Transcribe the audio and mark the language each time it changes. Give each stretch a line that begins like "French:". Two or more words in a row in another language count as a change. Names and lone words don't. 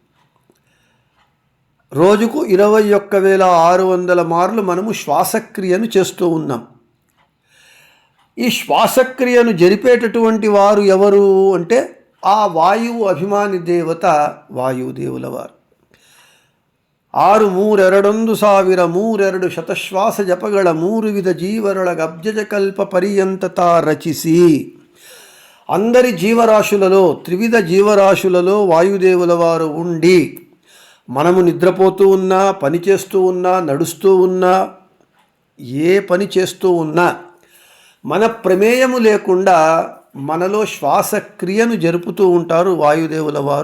Telugu: రోజుకు 21,600 మార్లు మనము శ్వాసక్రియను చేస్తూ ఉన్నాం. ఈ శ్వాసక్రియను జరిపేటటువంటి వారు ఎవరు అంటే ఆ వాయువు అభిమాని దేవత వాయుదేవుల వారు.
Kannada: ಆರು ಮೂರೆರಡೊಂದು ಸಾವಿರ ಮೂರೆರಡು ಶತಶ್ವಾಸ ಜಪಗಳ ಮೂರು ವಿಧ ಜೀವರೊಳಗ ಅಬ್ಜಜ ಕಲ್ಪ ಪರ್ಯಂತ ರಚಿಸಿ.
Telugu: అందరి జీవరాశులలో త్రివిధ జీవరాశులలో వాయుదేవుల వారు ఉండి మనము నిద్రపోతూ ఉన్నా, పని చేస్తూ ఉన్నా, నడుస్తూ ఉన్నా, ఏ పని చేస్తూ ఉన్నా మన ప్రమేయము లేకుండా మనలో శ్వాసక్రియను జరుపుతూ ఉంటారు వాయుదేవుల వారు.